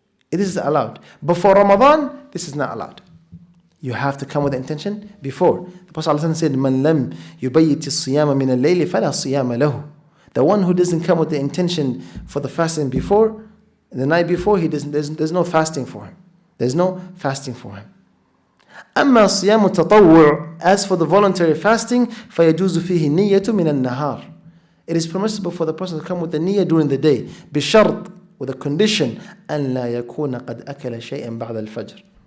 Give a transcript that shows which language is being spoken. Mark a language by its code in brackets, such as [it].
[en] It is allowed. But for Ramadan, this is not allowed. You have to come with the intention before. The Prophet ﷺ said, [ar] Man lam yubayyit as-siyama min al-layli fala siyama lahu. [en] The one who doesn't come with the intention for the fasting before, the night before, there's no fasting for him. There's no fasting for him. [ar] أما صيام التطوع, [en] as for the voluntary fasting, [ar] فيجوز فيه النية من النهار. [en] It is permissible for the person to come with the niyyah during the day, [ar] بشرط, [en] with a condition, [ar] أن لا يكون قد أكل شيئا بعد الفجر.